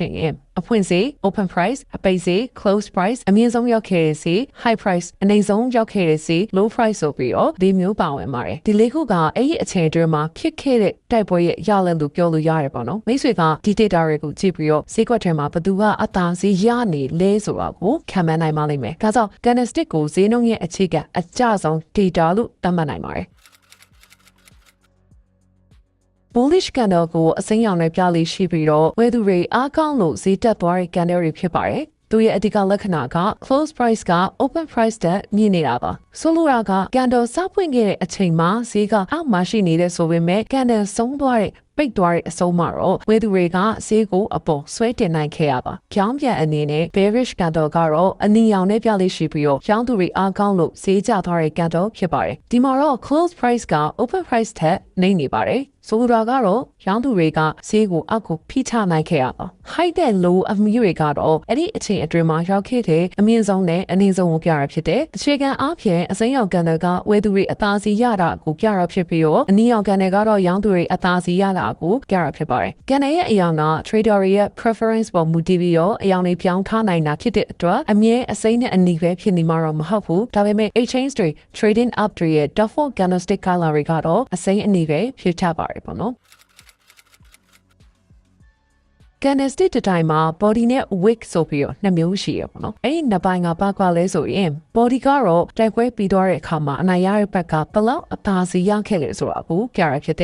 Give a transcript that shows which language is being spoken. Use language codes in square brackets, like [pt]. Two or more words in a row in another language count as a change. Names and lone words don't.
[my] ရင်အဖွင့်ဈေး [en] open price [my] အပိတ်ဈေး [en] close price [my] အမြင့်ဆုံးရောက်ခဲ့တဲ့ဈေး [en] high price [my] အနိမ့်ဆုံးရောက်ခဲ့တဲ့ဈေး [en] low price [my] ဆိုပြီးတော့ဒီမျိုးပါဝင်ပါတယ်ဒီလေးခုကအဲ့ဒီအချိန်အတွင်းမှာဖြစ်ခဲ့တဲ့တိုက်ပွဲရဲ့ရလဒ်လို့ပြောလို့ရတယ်ပေါ့နော်မိတ်ဆွေကဒီ data တွေကိုကြည့်ပြီးတော့ဈေးကွက်ထဲမှာဘယ်သူကအသာဈေးရနေလဲဆိုတာကိုခံမှန်းနိုင်ပါလိမ့်မယ်ဒါကြောင့် candlestick ကိုဈေးနှုန်းရဲ့အခြေခံအကျဆုံး data လို့သတ်မှတ်နိုင်ပါတယ် [en] bullish candle [my] ကိုအစိမ်းရောင်နဲ့ပြလေးရှိပြီးတော့ဝယ်သူတွေအားကောင်းလို့ဈေးတက်သွားတဲ့ candle တွေဖြစ်ပါတယ်။သူရဲ့အဓိကလက္ခဏာက [en] close price [my] က [en] open price [my] တက်မြင့်နေတာပါ။ဆိုလိုတာက candle စပွင့်ခဲ့တဲ့အချိန်မှာဈေးကအောက်မှာရှိနေတဲ့ဆိုပေမဲ့ candle ဆုံးသွားတဲ့ပိ တ်သွားတဲ့အဆုံးမှာတော့ဝယ်သူတွေကဈေးကိုအပေါ်ဆွဲတင်နိုင်ခဲ့ရပါ။ကြောင်းပြန်အနေနဲ့ [en] bearish candle [my] ကတော့အနီရောင်နဲ့ပြလေးရှိပြီးတော့ရောင်းသူတွေအားကောင်းလို့ဈေးကျသွားတဲ့ candle ဖြစ်ပါတယ်။ဒီမှာ တော့ [en] close price [my] က [en] open price [my] ထက်နှိမ့်နေပါတယ်။ဆိုလိုတာကတော့ရောင်းသူတွေကဈေးကိုအောက်ကိုဖိချနိုင်ခဲ့ရပါ high တဲ့ low အမြင့်တွေကတော့အဲ့ဒီအချိန် အတွင်းမှာရောက်ခဲ့တဲ့အမြင့်ဆုံးနဲ့အနည်းဆုံးကိုပြရဖြစ်တယ်။အခြေခံအားဖြင့်အစိမ်းရောင်ကန်တွေကဝယ်သူတွေအသာစီရတာကိုပြရဖြစ်ပြီးတော့အနီရောင်ကန်တွေကတော့ရောင်းသူတွေအသာစီရတာကိုပြရဖြစ်ပါတယ်။ကန်တွေရဲ့အရောင်က trader တွေရဲ့ preference ပေါ်မူတည်ပြီးတော့အရောင်တွေပြောင်းထားနိုင်တာဖြစ်တဲ့အတွက်အမြဲအစိမ်းနဲ့အနီပဲဖြစ်နေမှာတော့မဟုတ်ဘူး။ဒါပေမဲ့ exchange တွေ [en] trading up [my] တွေရဲ့ [en] default candlestick color [my] တွေကတော့အစိမ်းအနီပဲဖြစ်တတ်ပါတယ်ပေါ့နော် candlestick တစ်တိုင်းမှာ body နဲ့ wick ဆိုပြီးတော့နှစ်မျိုးရှိရပါတော့။အဲ့ဒီနှစ်ပိုင်းကဘာကွာလဲဆိုရင် body ကတော့တိုက်ပွဲပြီးသွားတဲ့အခါမှာအနိုင်ရတဲ့ဘက်ကဘလောက်အသာစီရခဲ့လဲဆိုတာကိုပြရဖြစ်